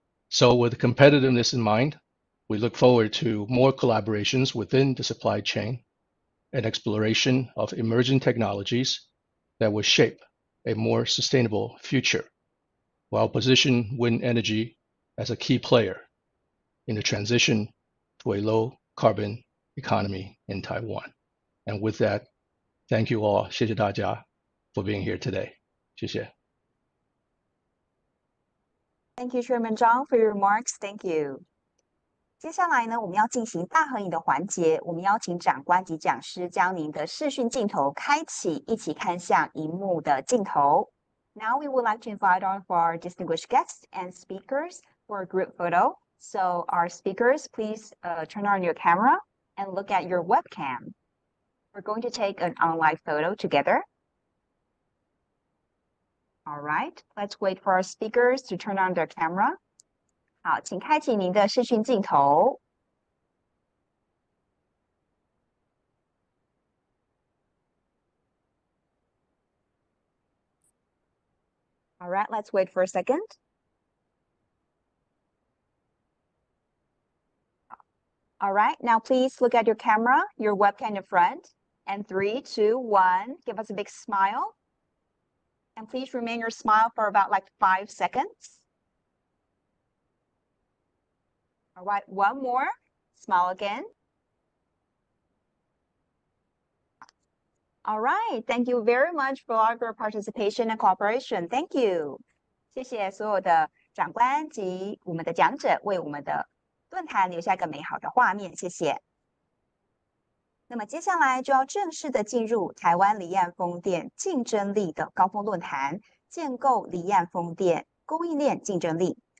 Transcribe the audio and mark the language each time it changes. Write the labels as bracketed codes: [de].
[en] So with competitiveness in mind, we look forward to more collaborations within the supply chain and exploration of emerging technologies that will shape a more sustainable future, while position wind energy as a key player in the transition to a low carbon economy in Taiwan. And with that, thank you all, [zh] 谢谢大家 [en] for being here today. [zh] 谢谢. [en] Thank you, Chairman Zhang, for your remarks. Thank you. [zh] 接下来呢，我们要进行大合影的环节。我们邀请长官及讲师将您的视讯镜头开启，一起看向荧幕的镜头。 [en] Now we would like to invite all of our distinguished guests and speakers for a group photo. So our speakers, please turn on your camera and look at your webcam. We're going to take an online photo together. All right, let's wait for our speakers to turn on their camera. [zh] 好，请开启您的视讯镜头。 [en] All right, let's wait for a second. All right, now please look at your camera, your webcam in front. And 3, 2, 1, give us a big smile. And please remain your smile for about like 5 seconds. All right, one more. Smile again. All right, thank you very much for all your participation and cooperation. Thank you. [zh] 谢谢所有的长官及我们的讲者为我们的论坛留下一个美好的画面，谢谢。那么接下来就要正式的进入台湾离岸风电竞争力的高峰论坛，建构离岸风电供应链竞争力。